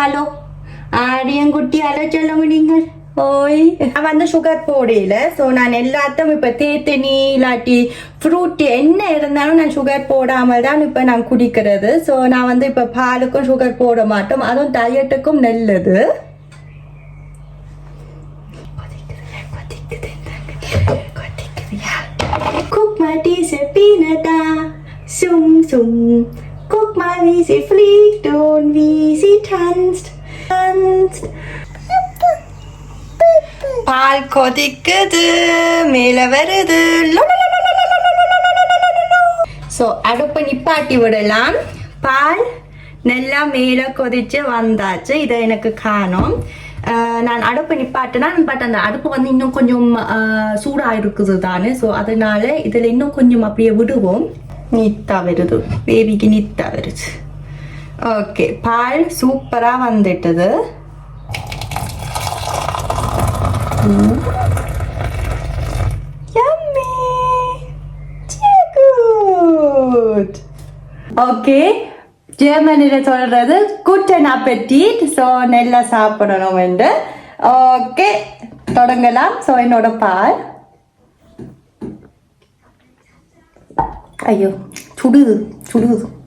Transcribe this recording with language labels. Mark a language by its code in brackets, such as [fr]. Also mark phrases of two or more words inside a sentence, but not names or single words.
[ta] ஆலோ ஆடி என் குட்டி அலோ சொல்லுங்க நீங்கள். ஓய் நான் சுகர் போடையில. ஸோ நான் எல்லாத்தையும் இப்போ தேத்தனி இல்லாட்டி ஃப்ரூட் என்ன இருந்தாலும் நான் சுகர் போடாமல் தான் இப்போ நான் குடிக்கிறது. ஸோ நான் இப்போ பாலுக்கும் சுகர் போட மாட்டோம். அதுவும் டயட்டுக்கும் நல்லது. [de] Guck mal diese Biene da, sum sum. Guck mal wie sie fliegt und wie sie tanzt. [ta] பால் கொதிக்குது, மேல வருது. ஸோ அடுப்பு நிப்பாட்டி விடலாம். பால் நல்லா மேல கொதிச்சு வந்தாச்சு. இதை எனக்கு காணும். நான் அடுப்பு நிப்பாட்டினா அந்த அடுப்பு இன்னும் கொஞ்சம் சூடாக இருக்குது தானே. ஸோ அதனால இதில் இன்னும் கொஞ்சம் அப்படியே விடுவோம். நீத்தா வருது, பேபிக்கு நீத்தா வருது. ஓகே, பால் சூப்பராக வந்துட்டது. [en] Yummy! [de] Sehr gut! [ta] Okay, ஜெர்மனியில் சொல்றது [de] Guten Appetit. [ta] ஸோ நல்லா சாப்பிடணும் என்று. ஓகே, தொடங்கலாம். ஸோ என்னோட பால். ஐயோ சுடுது சுடுது.